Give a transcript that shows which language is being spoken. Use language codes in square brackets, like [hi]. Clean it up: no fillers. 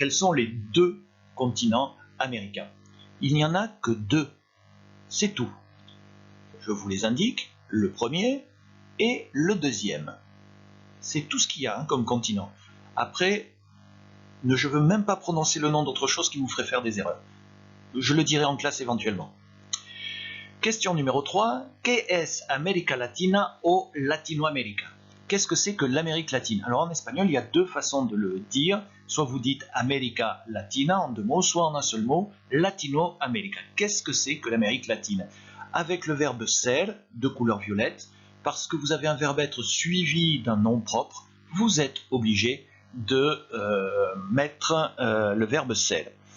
[fr] Quels sont les deux continents américains? Il n'y en a que deux. C'est tout. Je vous les indique, le premier et le deuxième. C'est tout ce qu'il y a comme continent. Après, je ne veux même pas prononcer le nom d'autre chose qui vous ferait faire des erreurs. Je le dirai en classe éventuellement. Question numéro 3. [es] ¿Qué es América Latina o Latinoamérica? [fr] Qu'est-ce que c'est que l'Amérique latine? Alors en espagnol, il y a deux façons de le dire. Soit vous dites América Latina en deux mots, soit en un seul mot, Latinoamérica. Qu'est-ce que c'est que l'Amérique latine? Avec le verbe ser, de couleur violette, parce que vous avez un verbe être suivi d'un nom propre, vous êtes obligé de mettre le verbe ser.